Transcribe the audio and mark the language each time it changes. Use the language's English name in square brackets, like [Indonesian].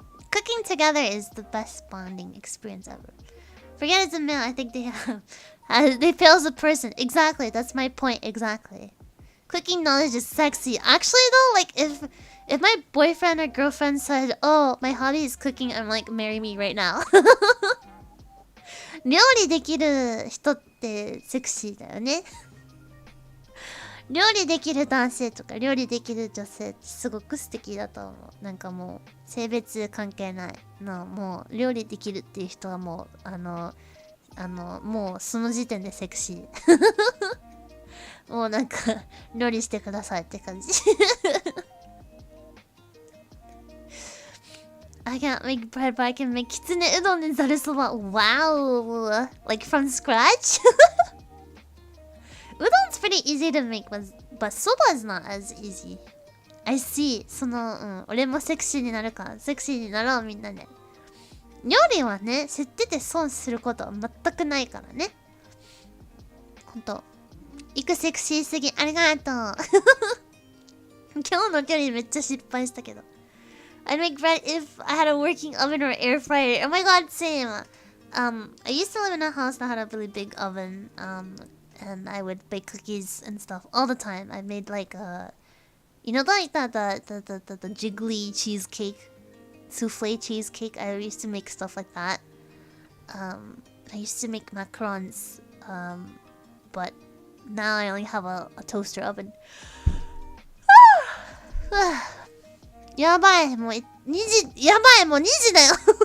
[English] Cooking together is the best bonding experience ever. Forget it's a male. I think they have. They fail as a person. Exactly. That's my point. Exactly. Cooking knowledge is sexy. Actually, though, like if my boyfriend or girlfriend said, "Oh, my hobby is cooking," I'm like, marry me right now. [Japanese] 料理できる人ってセクシーだよね。料理できる男性とか料理できる女性ってすごく素敵だと思う。なんかもう性別関係ないの、もう料理できるっていう人はもうもうその時点でセクシー。もうなんか料理してくださいって感じ。 [English] I can't make bread, but I can make kitsune udon and zarusoba. Wow! Like from scratch? Udon's pretty easy to make, but soba is not as easy. I see. [Japanese] 俺もセクシーになるから、セクシーになろうみんなで。料理はね、知ってて損することは全くないからね。ほんと。いくセクシーすぎ、ありがとう。今日の距離めっちゃ失敗したけど。 [English] I'd make bread if I had a working oven or air fryer. Oh my god, same. I used to live in a house that had a really big oven. And I would bake cookies and stuff all the time. I made like you know, like the jiggly cheesecake, souffle cheesecake. I used to make stuff like that. I used to make macarons. But now I only have a toaster oven. [Japanese] やばい、もう2時、やばい、もう2時だよ。